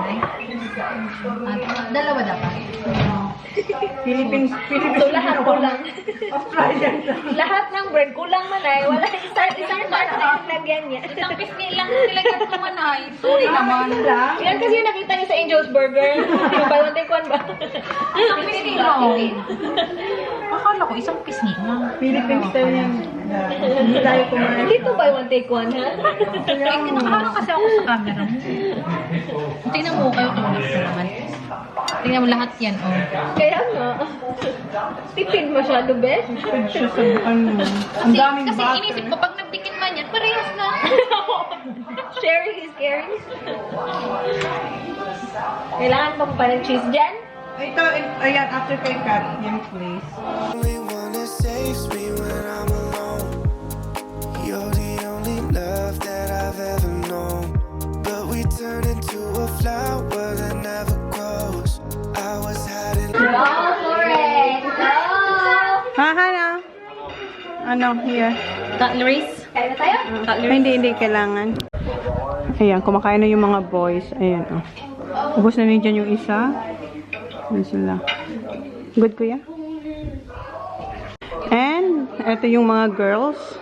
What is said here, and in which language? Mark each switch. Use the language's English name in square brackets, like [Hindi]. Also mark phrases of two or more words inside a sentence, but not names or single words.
[Filipino] Dalawa dapat. Philippines. So, lahat kulang. Australian. Lahat ng bread kulang man ay. Wala isang part na lagyan niya. Isang pisngi lang nilagyan ko man ay. Sorry naman. Yan kasi yung nakita niyo sa Angel's Burger. Yung [English] buy one take one [Filipino] ba? Isang pisngi lang. Akala ko isang pisngi lang. [English] Philippine style [Filipino] yan. Hindi tayo kumain. Dito [English] buy one take one, [Filipino] ha? Nakaharang kasi ako sa camera mo. Tingnan mo kayo tulad ko naman. Tingnan mo lahat yan, Kaya nga. Tipid masyado, Beth. Siya sa ano. Ang daming Kasi butter. inisip ko, pag nagtikin man yan, parehas na. [English] Sharing is caring. [Filipino] Kailangan pa pa ng cheese dyan? Ito, ayan, after kay cut. Yan, please. [English] Only one that saves me when I'm alone. You're the only love that I've ever known. But we turn into a flower that never grows. I was hiding. Go for it! Go! [Filipino] Ano, here. Cutleries? Kaya na tayo? Hindi kailangan. Ayan, kumakain na yung mga boys. Ayan, oh. Ubus na rin dyan yung isa. Ayan sila. Good, kuya? And, ito yung mga girls.